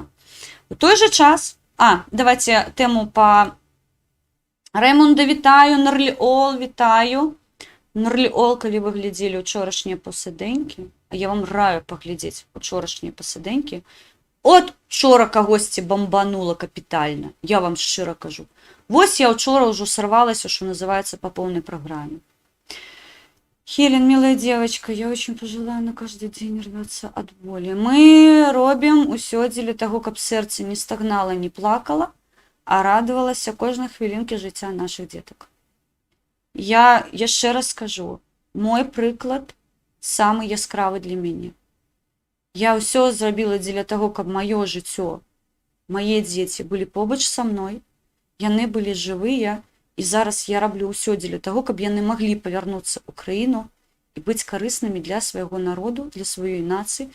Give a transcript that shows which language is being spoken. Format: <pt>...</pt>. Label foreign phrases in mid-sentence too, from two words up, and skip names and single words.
<be>У той жа час, давайте тэму па Раймунда вітаю, Нарліол вітаю. Нарліол, калі вы глядзелі учорашнія пасадэнькі, а я вам раю паглядзець учорашнія пасадэнькі, от учора кагосьці бамбанула капітальна, я вам шчыра кажу. Вось я учора ўжо сорвалася,</be> <ru>что называется, по полной программе. Хелен, милая девочка, я очень пожелаю на каждый день рваться от боли.</ru> <be>Мы робім усё дзеля таго, каб сэрца не стагнала, не плакала, а радавалася кожнай хвілінкі жыцця наших дзетак. Я яшчэ раз скажу, мой прыклад самы яскравы для мяне. Я ўсё зрабіла дзеля таго, каб маё жыццё, мае дзеці былі побач са мной, яны былі жывыя, і зараз я раблю ўсё дзеля таго, каб яны маглі павярнуцца ў краіну і быць карыснымі для свайго народу, для сваёй нацыі.</be>